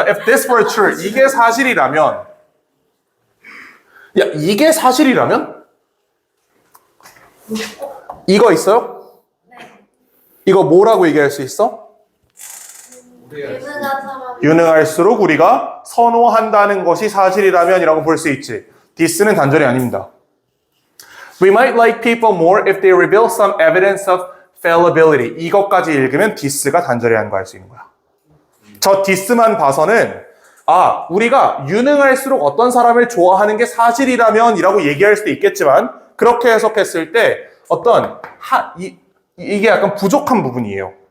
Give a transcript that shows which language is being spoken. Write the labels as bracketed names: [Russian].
[English] If this were true, [Korean] 이게 사실이라면, 야, 이게 사실이라면? 이거 있어요? 이거 뭐라고 얘기할 수 있어? 유능한 사람이 유능할수록 우리가 선호한다는 것이 사실이라면 이라고 볼 수 있지. this는 단절이 아닙니다. [English] We might like people more if they reveal some evidence of fallibility. [Korean] 이것까지 읽으면 this가 단절이 아닌 거 알 수 있는 거야. 저 this만 봐서는 우리가 유능할수록 어떤 사람을 좋아하는 게 사실이라면 이라고 얘기할 수도 있겠지만 그렇게 해석했을 때 어떤 이게 약간 부족한 부분이에요.